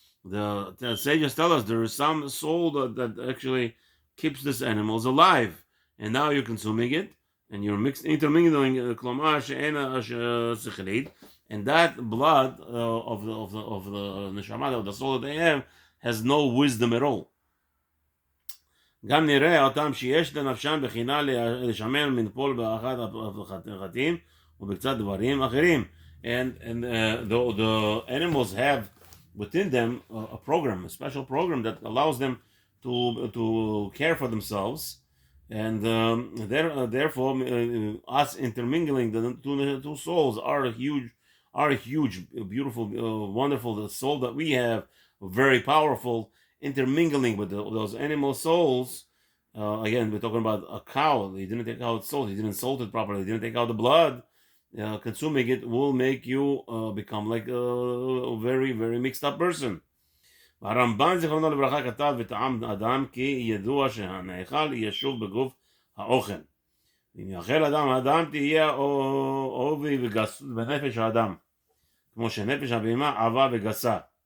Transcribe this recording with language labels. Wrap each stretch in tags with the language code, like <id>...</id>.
<en>The sages tell us there is some soul that actually keeps these animals alive, and now you're consuming it, and you're intermingling</en> <he>klomar she'ena sechilid,</he> <en>and that blood of the neshama, of the soul that they have, has no wisdom at all.</en> <he>גם נראה אותם שיש לנפשם בחינה לשמר מנפול באחת החטאים ובקצת דברים אחרים.</he> <en>And the animals have within them a program, a special program that allows them to care for themselves, and therefore us intermingling the two souls are a huge, beautiful, wonderful. The soul that we have, very powerful, intermingling with those animal souls. Again, we're talking about a cow. He didn't take out its soul. He didn't salt it properly. He didn't take out the blood. Consuming it will make you become like a very, very mixed up person.</en> <he>הרמב"ן זיכרונו לברכה כתב וטעם אדם כי ידוע שהנאכל ישוב בגוף האוכל. אם יאכל אדם תהיה עובי בנפש האדם, כמו שנפש הבהמה עבה וגסה.</he>